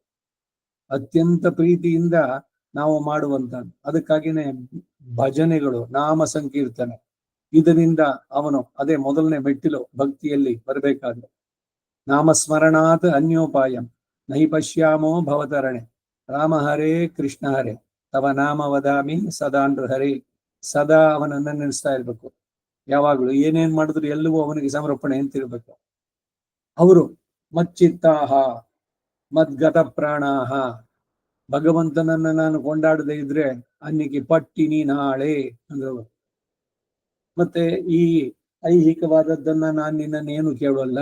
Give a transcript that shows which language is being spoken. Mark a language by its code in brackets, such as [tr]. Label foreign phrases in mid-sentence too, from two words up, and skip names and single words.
[kn] ಅತ್ಯಂತ ಪ್ರೀತಿಯಿಂದ ನಾವು ಮಾಡುವಂತದ್ದು. ಅದಕ್ಕಾಗಿನೇ ಭಜನೆಗಳು, ನಾಮ ಸಂಕೀರ್ತನೆ, ಇದರಿಂದ ಅವನು ಅದೇ ಮೊದಲನೇ ಮೆಟ್ಟಿಲು ಭಕ್ತಿಯಲ್ಲಿ ಬರಬೇಕಾದ್ರೆ. [sa] ನಾಮಸ್ಮರಣಾತ್ ಅನ್ಯೋಪಾಯಂ ನಹಿ ಪಶ್ಯಾಮೋ ಭವತರಣೆ ರಾಮ ಹರೇ ಕೃಷ್ಣ ಹರೇ ತವ ನಾಮ ವದಾಮಿ ಸದಾ ಹರೇ. [kn] ಸದಾ ಅವನನ್ನ ನೆನೆಸ್ತಾ ಇರ್ಬೇಕು. ಯಾವಾಗ್ಲೂ ಏನೇನ್ ಮಾಡಿದ್ರು ಎಲ್ಲವೂ ಅವನಿಗೆ ಸಮರ್ಪಣೆ ಅಂತಿರ್ಬೇಕು. ಅವರು [sa] ಮಚ್ಚಿತ್ತಾಹ ಮದ್ಗತ ಪ್ರಾಣಾಹ, [kn] ಭಗವಂತನನ್ನ ನಾನು ಕೊಂಡಾಡದೇ ಇದ್ರೆ ಅನ್ನಿಗೆ ಪಟ್ಟಿನಿ ನಾಳೆ ಅಂದ್ರು. ಮತ್ತೆ ಈ ಐಹಿಕವಾದದ್ದನ್ನ ನಾನು ನಿನ್ನನ್ನೇನು ಕೇಳಲ್ಲ.